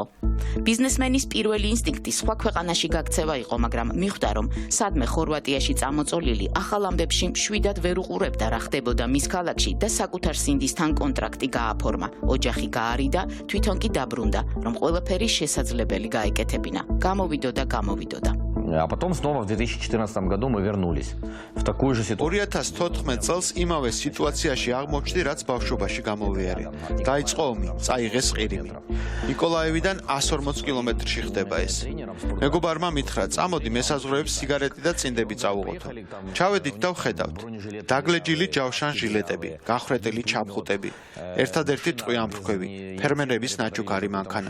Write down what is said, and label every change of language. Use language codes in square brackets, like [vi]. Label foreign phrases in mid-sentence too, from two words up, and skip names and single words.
[ka] ბიზნესმენის პირველი ინსტინქტი სხვა ქვეყანაში გაქცევა იყო, მაგრამ მიხვდა, რომ სადმე ხორვატიაში წამოწოლილი ახალ ამბებში მშვიდად ვერ უყურებდა რა ხდებოდა მის ქალაქში და საკუთარ სინდისთან კონტრაქტი გააფორმა. ოჯახი გაარიდა, თვითონ კი დაბრუნდა, რომ ყველაფერი შესაძლებელი გაეკეთებინა. გამოვიდოდა. [ru] А потом снова в 2014 году мы вернулись в такую же ситуацию. [ka] 2014 წელს იმავე სიტუაციაში აღმოჩნდი, რაც ბავშვობაში გამოვიარე. დაიწყო ომი, წაიღეს ყირიმი. ნიკოლაევიდან 140 კილომეტრში ხდება ეს. მეგობარმა მითხრა, წამოდი მესაზღვრეებს სიგარეტი და წინდები წავუღოთო. ჩავედით და ვხედავთ. დაგლეჯილი ჯავშან ჟილეტები, გახრეტილი ჩაფხუტები, ერთადერთი ტყვიამფრქვევი, ფერმერების ნაჩუქარი მანქანა.